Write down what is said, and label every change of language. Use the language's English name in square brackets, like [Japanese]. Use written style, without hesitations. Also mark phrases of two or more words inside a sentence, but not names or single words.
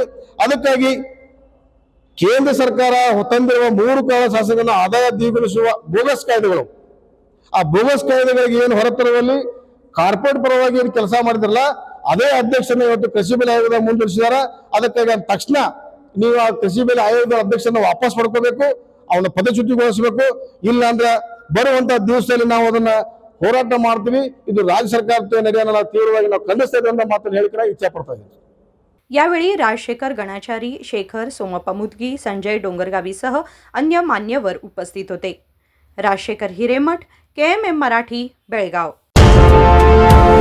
[Kannada] ಅದಕ್ಕಾಗಿ ಕೇಂದ್ರ ಸರ್ಕಾರ ತಂದಿರುವ 3 ಕಾಲ ಶಾಸನಗಳನ್ನು ಆದಾಯ ದ್ವಿಗುಣಿಸುವ ಬೋಗಸ್ ಕಾಯ್ದೆಗಳು ಆ ಬೋಗಸ್ ಕಾಯ್ದೆಗಳಿಗೆ ಏನು ಹೊರತರುವಲ್ಲಿ ಕಾರ್ಪೊರೇಟ್ ಪರವಾಗಿ ಏನು ಕೆಲಸ ಮಾಡಿದ್ರಲ್ಲ ಅದೇ ಅಧ್ಯಕ್ಷನ ಇವತ್ತು ಕೃಷಿ ಬೆಲೆ ಆಯೋಗದ ಮುಂದುವರಿಸಿದಾರ. ಅದಕ್ಕಾಗಿ ತಕ್ಷಣ ನೀವು ಆ ಕೃಷಿ ಬೆಲೆ ಆಯೋಗದ ಅಧ್ಯಕ್ಷನ ವಾಪಸ್ ಪಡ್ಕೋಬೇಕು, ಅವನ ಪದಚ್ಯುತಿಗೊಳಿಸಬೇಕು. ಇಲ್ಲ ಅಂದ್ರೆ ಬರುವಂತ ದಿವಸದಲ್ಲಿ ನಾವು ಅದನ್ನ ಹೋರಾಟ ಮಾಡ್ತೀವಿ. ಇದು ರಾಜ್ಯ ಸರ್ಕಾರದ ನಡೆಯೋಣ ನಾವು ತೀವ್ರವಾಗಿ ನಾವು ಖಂಡಿಸ್ತಾ ಇದ್ದೇವೆ ಅಂತ ಮಾತನ್ನು ಹೇಳಿಕೆ ಇಚ್ಛೆ ಪಡ್ತಾ ಇದ್ದೀನಿ. [Marathi] यावेळी राजशेखर गणाचारी, शेखर सोमप्पा मुदगी, संजय डोंगरगावीसह अन्य मान्यवर उपस्थित होते. राजशेखर हिरेमठ, KMM मराठी, बेळगाव.